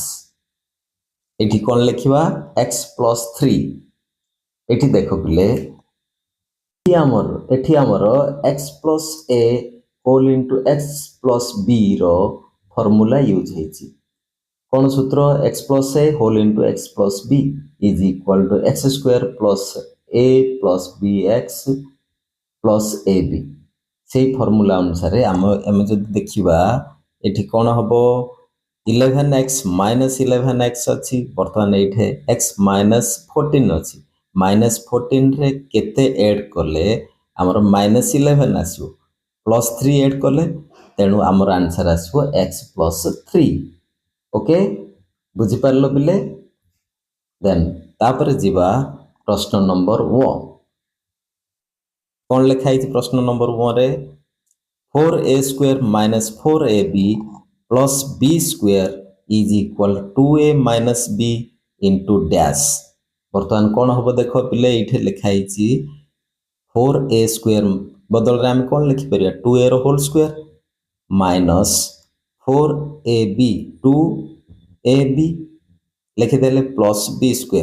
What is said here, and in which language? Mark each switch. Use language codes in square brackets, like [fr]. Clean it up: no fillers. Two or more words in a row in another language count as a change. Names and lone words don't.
[or] ଏଠି କ'ଣ ଲେଖିବା? x + 3। ଏଠି ଦେଖ ପିଲେ, ଏଠି ଆମର x + a × x + b ର [en] formula use [or] ହେଇଛି। କ'ଣ ସୂତ୍ର? x + a × x + b = x² + a + bx + ab। ସେଇ ଫର୍ମୁଲା ଅନୁସାରେ ଆମେ ଯଦି ଦେଖିବା, ଏଠି କ'ଣ ହେବ? 11x - 11x ଅଛି। ବର୍ତ୍ତମାନ ଏଇଠି x - 14 ଅଛି। -14ରେ କେତେ ଏଡ୍ କଲେ ଆମର -11 ଆସିବ? +3 ଏଡ୍ କଲେ, ତେଣୁ ଆମର ଆନ୍ସର ଆସିବ x + 3। ଓକେ, ବୁଝିପାରିଲ ପିଲେ? ଦେନ୍ ତାପରେ ଯିବା ପ୍ରଶ୍ନ ନମ୍ବର 1। କ'ଣ ଲେଖା ହେଇଛି ପ୍ରଶ୍ନ ନମ୍ବର 1ରେ? 4a² - 4ab + b² = 2a - b × ଡ୍ୟାସ୍। ବର୍ତ୍ତମାନ କ'ଣ ହେବ ଦେଖ ପିଲେ, ଏଇଠି ଲେଖା ହେଇଛି 4a² ବଦଳରେ ଆମେ କ'ଣ ଲେଖିପାରିବା? 2a ର [en] whole square [or] -4ab 2ab ଲେଖିଦେଲେ +b²।